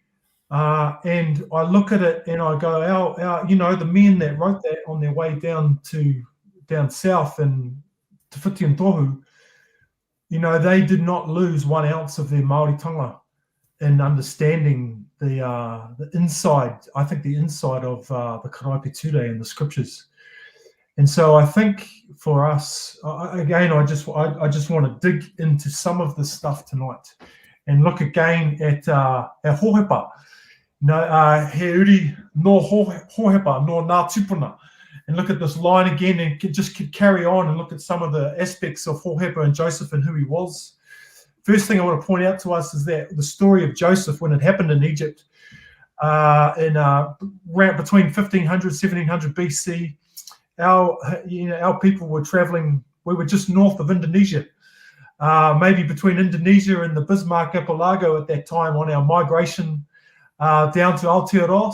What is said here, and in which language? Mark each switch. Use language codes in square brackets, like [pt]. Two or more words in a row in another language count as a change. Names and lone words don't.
[en] And I look at it and I go, the men that wrote that on their way down south and to Whiti and Tohu, they did not lose 1 ounce of their Māoritanga in understanding the inside, I think the inside of the Karaipitule and the scriptures. And so I think for us, again, I just want to dig into some of this stuff tonight and look again at our hohepa. [mi] He uri no hohepa, no nā tupuna. [en] And look at this line again and just carry on and look at some of the aspects of Hohepa and Joseph and who he was. First thing I want to point out to us is that the story of Joseph, when it happened in Egypt, in between 1500, 1700 BC, our people were traveling, we were just north of Indonesia, maybe between Indonesia and the Bismarck Archipelago at that time on our migration down to Aotearoa.